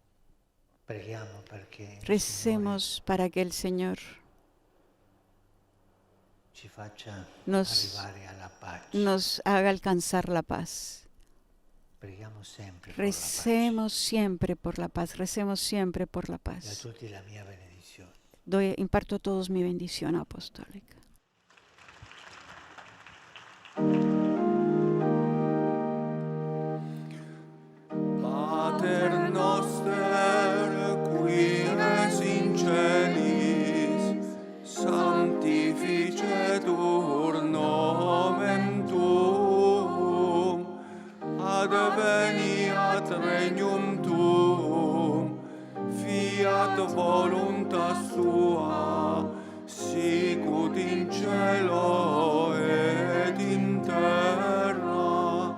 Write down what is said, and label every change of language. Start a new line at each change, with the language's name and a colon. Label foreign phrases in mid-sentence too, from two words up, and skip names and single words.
Spanish: Recemos para que el Señor nos haga alcanzar la paz. Recemos siempre por la paz. Recemos siempre por la paz. Imparto a todos mi bendición apostólica.
Latin: Pater noster, qui es in celis, sanctificetur nomen tuum, adveniat regnum tuum, fiat voluntas tua, sicut in cielo et in terra.